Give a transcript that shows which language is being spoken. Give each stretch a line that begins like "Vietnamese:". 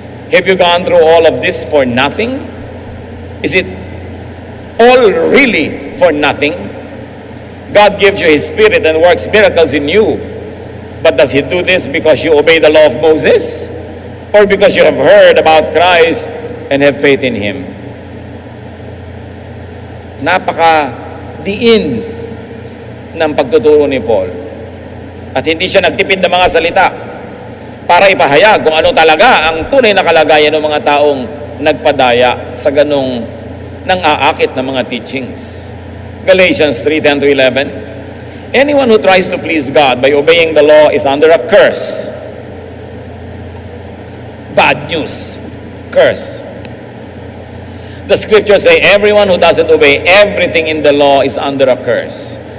English: Have you gone through all of this for nothing? Is it all really for nothing? God gives you His Spirit and works miracles in you. But does He do this because you obey the law of Moses? Or because you have heard about Christ and have faith in Him?
Filipino: Napaka-diin ng pagtuturo ni Paul. At hindi siya nagtipid ng mga salita para ipahayag kung ano talaga ang tunay na kalagayan ng mga taong nagpadaya sa ganong nang-aakit na mga teachings.
English: Galatians 3:10-11. Anyone who tries to please God by obeying the law is under a curse. Bad news. Curse. The scriptures say everyone who doesn't obey everything in the law is under a curse.